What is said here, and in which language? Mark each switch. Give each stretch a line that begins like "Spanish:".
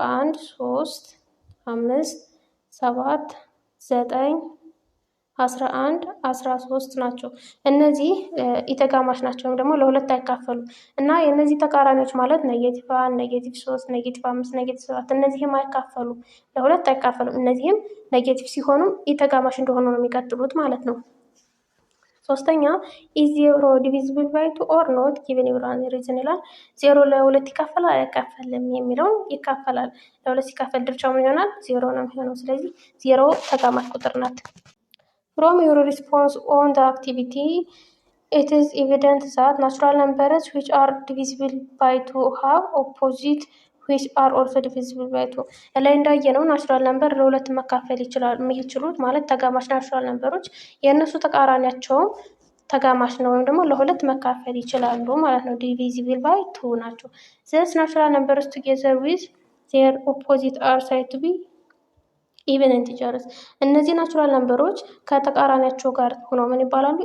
Amharic: 1 3 5 7 9 11 13 ናቸው። እነዚህ ኢተጋማሽ ናቸው ወይም ደግሞ ለሁለት አይካፈሉም እና የእነዚህ ተቃራኒዎች ማለት ኔጌቲቭ 1 ኔጌቲቭ 3 ኔጌቲቭ 5 ኔጌቲቭ 7 እነዚህም አይካፈሉም፣ ለሁለት አይካፈሉም። እነዚህም ኔጌቲቭ ሲሆኑ ኢተጋማሽ እንደሆኑ ነው የሚቀጥሉት ማለት ነው። ሶስተኛ
English: ኢዝ ዜሮ ዲቪዚብል ባይ 2 ኦር ኖት ጊቨን ዩራን ሪዝን
Amharic: ይላል። ዜሮ ለሁለት ይካፈላል አይካፈልም የሚለውን ይካፈላል። ለሁለት ሲካፈል ድርሻው ምን ይሆናል? ዜሮ ነው የሚሆነው። ስለዚህ ዜሮ ተጋማሽ ቁጥር ናት።
English: From your response on the activity, it is evident that natural numbers which are divisible by 2 have opposite which are also divisible by 2.
Amharic: ላይ እንዳየነው ናቹራል ነምበር ለሁለት መካፈል ይችላሉ። የሚችሉት ማለት ተጋማሽ ናቹራል ነምበሮች የእነሱ ተቃራኒያቸውም ተጋማሽ ነው ወይም ደግሞ ለሁለት መካፈል ይችላሉ ማለት ነው።
English: divisible by 2
Amharic: ናቸው።
English: Thus natural numbers together with their opposite are said to be ኢቨን ኢንቲጀርስ።
Amharic: እነዚህ ናቹራል ነምበሮች ከተቃራኒያቸው ጋር ሆኖ ምን ይባላሉ?